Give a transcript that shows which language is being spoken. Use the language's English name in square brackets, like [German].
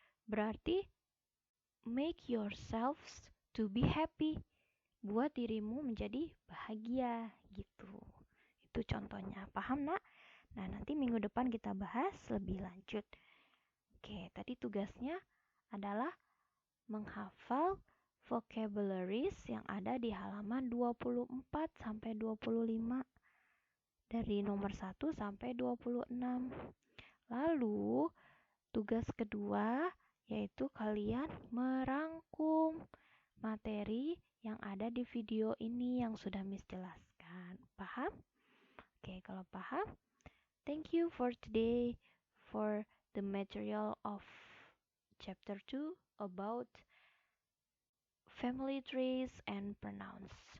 [Indonesian] Berarti [English] make yourselves to be happy. [Indonesian] Buat dirimu menjadi bahagia gitu. Itu contohnya. Paham, Nak? Nah, nanti minggu depan kita bahas lebih lanjut. Oke, tadi tugasnya adalah menghafal vocabularies yang ada di halaman 24 sampai 25 dari nomor 1 sampai 26. Lalu tugas kedua yaitu kalian merangkum materi yang ada di video ini yang sudah Miss jelaskan. Paham? Oke, kalau paham, [English] thank you for today for the material of chapter 2 about family trees and pronouns.